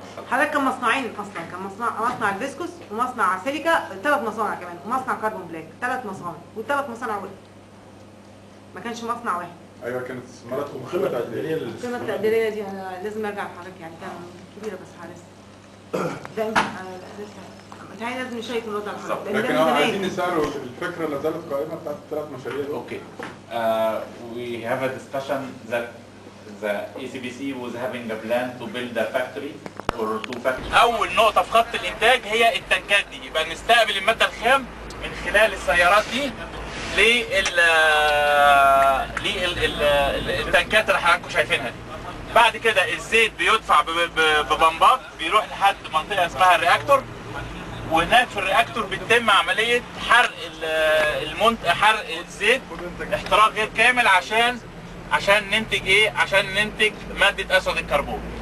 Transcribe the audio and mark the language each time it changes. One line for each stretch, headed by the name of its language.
Arabic: حضرتك كان مصنعين اصلا، كان مصنع الفيسكوس ومصنع سيليكا، 3 مصانع كمان، ومصنع كربون بلاك، 3 مصانع، وال3 مصانع وقفوا. ما كانش مصنع واحد. ايوه كانت استثماراتهم قيمه تقديريه القيمه التقديريه دي انا لازم ارجع لحضرتك، يعني كان كبيره بس لسه. ده متهيألي لازم نشيك الوضع لحضرتك. لكن عايزين نسألوا الفكره لا زالت قائمه بتاعت ال3 مشاريع دول. اوكي.
English: We have a discussion that the ACBC was having a plan to build a factory or 2 factories.
Arabic: أول نقطة في خط الإنتاج هي التنكات دي، يبقى نستقبل المادة الخام من خلال السيارات دي للتنكات اللي حضراتكم شايفينها دي. بعد كده الزيت بيدفع ببمبات بيروح لحد منطقة اسمها الرياكتور، وهناك في الرياكتور بتتم عملية حرق حرق الزيت احتراق غير كامل عشان ننتج ايه؟ عشان ننتج مادة اسود الكربون.